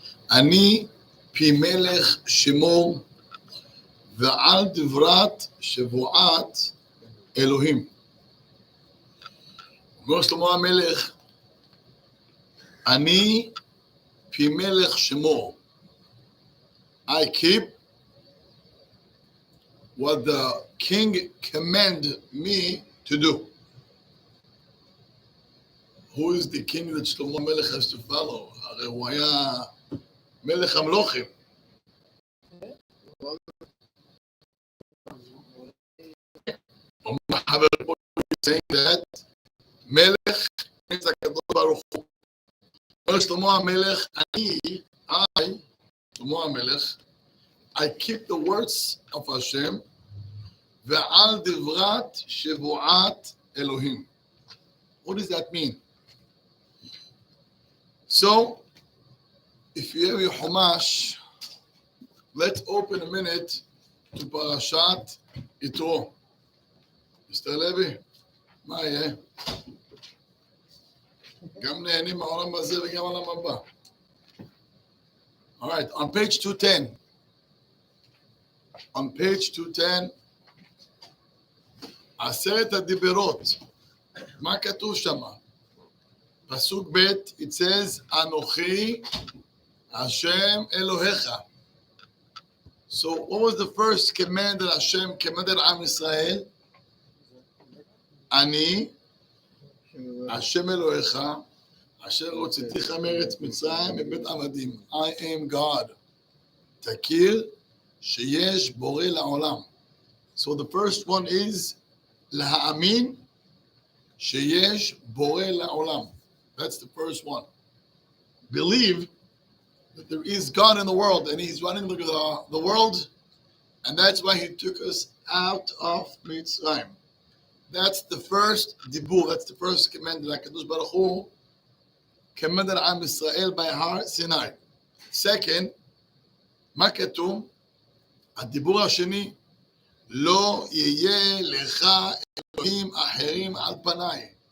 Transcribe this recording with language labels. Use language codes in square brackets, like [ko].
[he] אני פי מלך שמור ועל דברת שבועת אלוהים. אומר שלמה המלך, אני פי מלך שמור. [en] I keep what the king commanded me to do. Who is the king that Shlomo Melech has to follow? [he] הרי הוא היה מלך המלוכים. חבר פה [en] saying that [he] מלך זה הקדוש ברוך הוא. אומר שלמה המלך, שלמה המלך, [en] I keep the words of Hashem [he] ועל דברת שבועת אלוהים. [en] What does that mean? So, if you have your Chumash, let's open a minute to Parashat Yitro. Mr. [he] Levi, מה יהיה? גם נהנים מהעולם הזה וגם העולם הבא. [en] All right, on page 210. On page 210, [he] עשרת הדיברות. מה כתוב שם? פסוק ב', [en] it says, [he] אנוכי השם אלוהיך. [en] So what was the first command that Hashem commanded Am Israel? [he] אני השם אלוהיך, אשר הוצאתיך מארץ מצרים מבית עבדים. [en] I am God. [he] תכיר שיש בורא לעולם. [en] So the first one is [he] להאמין שיש בורא לעולם. [en] That's the first one. Believe that there is God in the world and He's running the world, and that's why He took us out of Mitzrayim. That's the first dibur, that's the first command that HaKadosh Baruch Hu commanded Am Yisrael by Har Sinai. Second, [he] מה כתוב? הדיבור השני, לא יהיה לך אלוהים אחרים על פניי.